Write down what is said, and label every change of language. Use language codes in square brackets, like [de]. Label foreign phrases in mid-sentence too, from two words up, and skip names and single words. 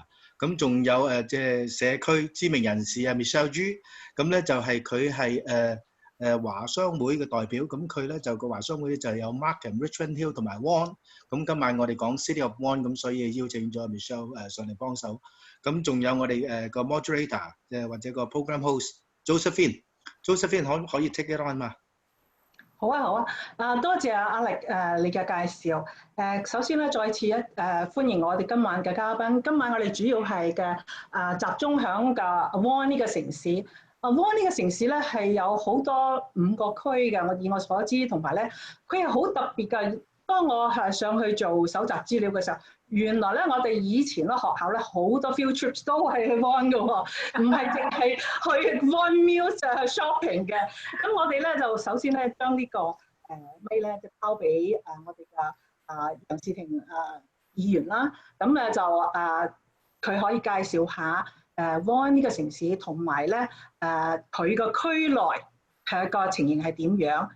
[yue] 咁仲有即係社區知名人士啊 Michelle G， 咁咧就係佢係華商會嘅代表，咁佢咧就個華商會就有 Markham、Richmond Hill 同埋 Vaughan。咁今晚我哋講 City of Vaughan，咁所以邀請咗 Michelle 上嚟幫手。咁仲有我哋個 moderator 或者個 [en] program host [yue] Josephine 可以 [en] take it on [yue] 嘛？好啊，多謝阿力你嘅介紹。首先咧，再次歡迎我哋今晚嘅嘉賓。今晚我哋主要係集中響嘅 Vaughan 呢個城市。Vaughan 呢個城市咧係有好多5個區嘅，以我所知，同埋咧佢係好特別嘅。當我係上去做搜集資料嘅時候，原來咧我哋以前咧學校咧好多 [en] field trips [yue] 都係去 Vaughan 嘅喎，唔係淨係去 Vaughan Mills 去 shopping 嘅。咁我哋咧就首先咧將呢個咪咧就交俾我哋嘅楊志廷議員啦。咁咧就佢可以介紹下Vaughan 呢個城市，同埋咧佢個區內係個情形係點樣。